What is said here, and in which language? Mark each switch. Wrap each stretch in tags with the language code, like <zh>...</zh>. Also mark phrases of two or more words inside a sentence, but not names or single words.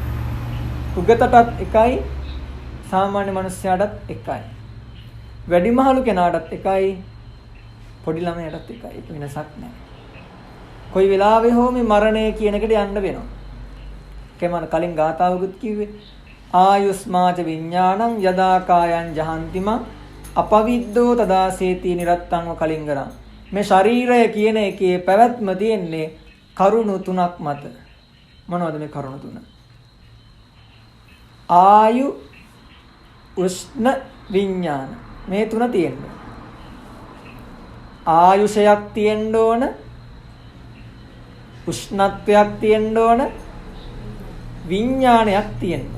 <si>උගතටත් එකයි, සාමාන්‍ය මිනිස්යාටත් එකයි. වැඩිමහලු කෙනාටත් එකයි, පොඩි ළමයාටත් එකයි. ඒක වෙනසක් නැහැ. කොයි වෙලාවෙ හෝ මේ මරණය කියන එකට යන්න වෙනවා. කේමන කලින් ගාථාවකුත් කිව්වේ</si> <pi>ආයුස්මාච විඥානං යදා කායං ජහන්තිම අපවිද්දෝ තදාසේති නිරත්තංව කලින්ගරං.</pi> <si>මේ ශරීරය කියන එකේ පැවැත්ම තියෙන්නේ කරුණු තුනක් මත. මොනවද මේ කරුණු තුන? ආයු, උෂ්ණ, විඥාන. මේ තුන තියෙනවා. ආයුෂයක් තියෙන්න ඕන, උෂ්ණත්වයක් තියෙන්න ඕන, විඥානයක් තියෙන්න ඕන.</si>